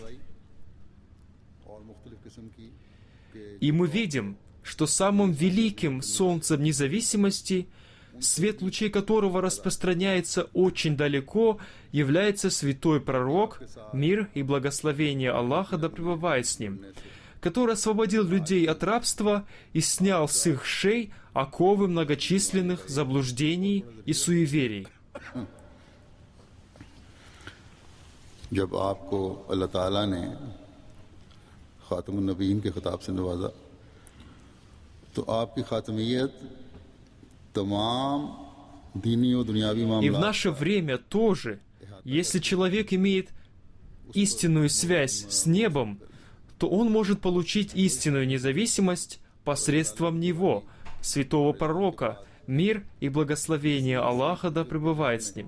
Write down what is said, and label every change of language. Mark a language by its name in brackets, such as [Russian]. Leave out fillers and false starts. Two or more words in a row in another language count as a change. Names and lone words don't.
[Russian] И мы видим, что самым великим солнцем независимости, свет лучей которого распространяется очень далеко, является святой пророк, мир и благословение Аллаха да пребывает с ним, который освободил людей от рабства и снял с их шей оковы многочисленных заблуждений и суеверий. [Urdu] جب آپ کو اللہ تعالیٰ نے خاتم النبیین کے خطاب سے نوازا، تو آپ کی خاتمیت تمام دینی اور دنیاوی [Russian] И в [Urdu] मामला [Russian] наше время тоже, если человек имеет истинную связь с небом, то он может получить истинную независимость посредством него, святого пророка, мир и благословение Аллаха да пребывает с ним.